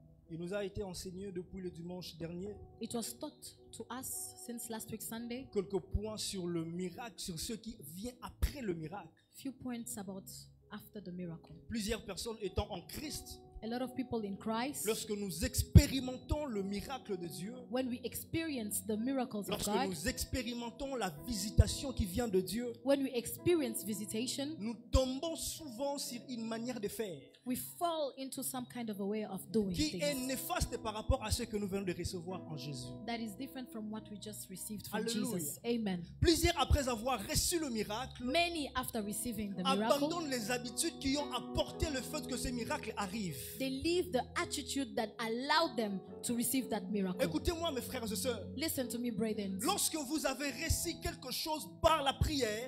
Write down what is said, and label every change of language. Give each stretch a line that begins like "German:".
French: Il nous a été enseigné depuis le dimanche dernier.
English: It was taught to us since last week Sunday.
French: Quelques points sur le miracle, sur ce qui vient après le miracle.
English: Few points about after the miracle.
French: Plusieurs personnes étant en Christ.
English: A lot of people in Christ.
French: Lorsque nous expérimentons le miracle de Dieu,
English: when we experience the miracles of God,
French: lorsque nous expérimentons la visitation qui vient de Dieu,
English: when we experience visitation,
French: nous tombons souvent sur une manière de faire
English: we fall into some kind of a way of doing
French: qui
English: things
French: est néfaste par rapport à ce que nous venons de recevoir en Jésus.
English: that is different from what we just received from
French: Alléluia.
English: Jesus. Amen.
French: Plusieurs, après avoir reçu le miracle,
English: Many after receiving the miracle,
French: abandonnent les habitudes qui ont apporté le fait que ce miracle arrive.
English: they leave the attitude that allowed them to receive that miracle.
French: Écoutez-moi, mes frères et sœurs.
English: Listen to me, brethren.
French: Lorsque vous avez reçu quelque chose par la prière,